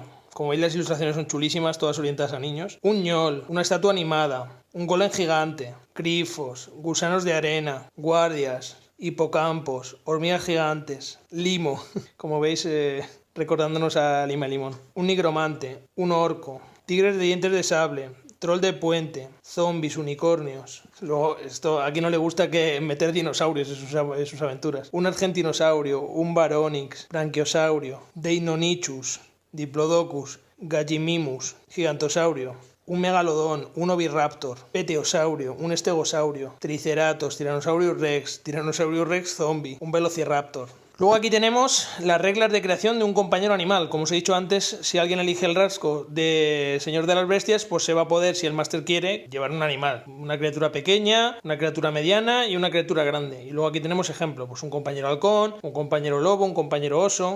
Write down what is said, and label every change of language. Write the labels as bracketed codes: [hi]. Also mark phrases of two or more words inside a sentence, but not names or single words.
[es] Como veis, las ilustraciones son chulísimas, todas orientadas a niños. Un ñol, una estatua animada, un golem gigante, grifos, gusanos de arena, guardias, hipocampos, hormigas gigantes, limo, como veis, recordándonos a Lima Limón. Un nigromante, un orco, tigres de dientes de sable, troll de puente, zombies, unicornios. Luego, esto aquí no le gusta que meter dinosaurios en sus aventuras. Un argentinosaurio, un baronix, branquiosaurio, deinonychus, diplodocus, gallimimus, gigantosaurio, un megalodón, un oviraptor, peteosaurio, un estegosaurio, triceratops, tiranosaurio rex zombie, un velociraptor. Luego aquí tenemos las reglas de creación de un compañero animal. Como os he dicho antes, si alguien elige el rasgo de Señor de las Bestias, pues se va a poder, si el máster quiere, llevar un animal. Una criatura pequeña, una criatura mediana y una criatura grande. Y luego aquí tenemos ejemplos, pues un compañero halcón, un compañero lobo, un compañero oso.